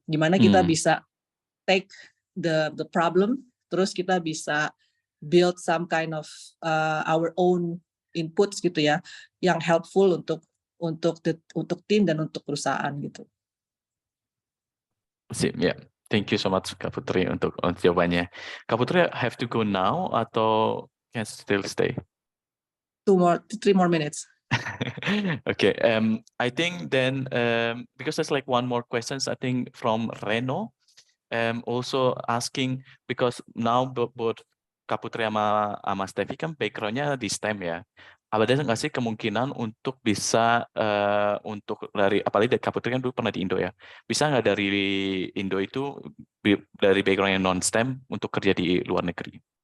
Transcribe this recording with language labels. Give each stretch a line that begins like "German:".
Indonesian: Gimana kita bisa
English: take the problem,
Indonesian: terus kita bisa
English: build some kind of our own inputs
Indonesian: gitu ya, yang helpful untuk tim dan untuk perusahaan gitu. Sip, ya.
English: Thank you so much Kak Putri
Indonesian: untuk jawabannya.
English: Kak Putri have to go now atau can still stay? 3 more minutes. Okay, I think then because there's like one more questions I think from Reno, also asking because now both Kak Putri
Indonesian: sama Steffi kan backgroundnya di STEM ya. Ada nggak sih kemungkinan untuk bisa untuk dari apalagi Kak Putri kan dulu pernah di Indo ya, bisa nggak dari Indo itu dari background yang non STEM untuk kerja di luar negeri?